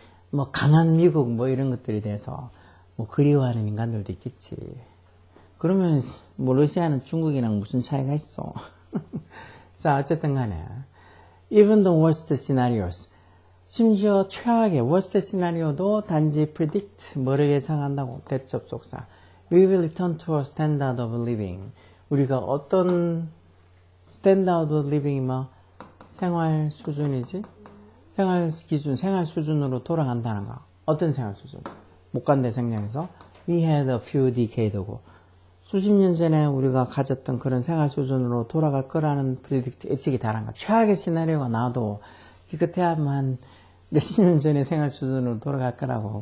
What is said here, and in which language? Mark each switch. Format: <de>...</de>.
<ko>뭐 강한 미국 뭐 이런 것들에 대해서 뭐 그리워하는 인간들도 있겠지. 그러면 뭐 러시아는 중국이랑 무슨 차이가 있어. 자, 어쨌든 간에</ko> <en>even the worst scenarios,</en> <ko>심지어 최악의 worst scenario도 단지 predict, 뭐를 예상한다고. 대접속사.</ko> <en>We will return to a standard of living.</en> <ko>우리가 어떤 standard of living이 뭐 생활 수준이지? 생활 기준, 생활 수준으로 돌아간다는 거. 어떤 생활 수준? 못 간대 생략해서</ko> <en>we had a few decade ago.</en> <ko>수십 년 전에 우리가 가졌던 그런 생활 수준으로 돌아갈 거라는 프리딕트 예측이 다른 거. 최악의 시나리오가 나와도 기껏해야 한 몇십 년 전에 생활 수준으로 돌아갈 거라고.</ko>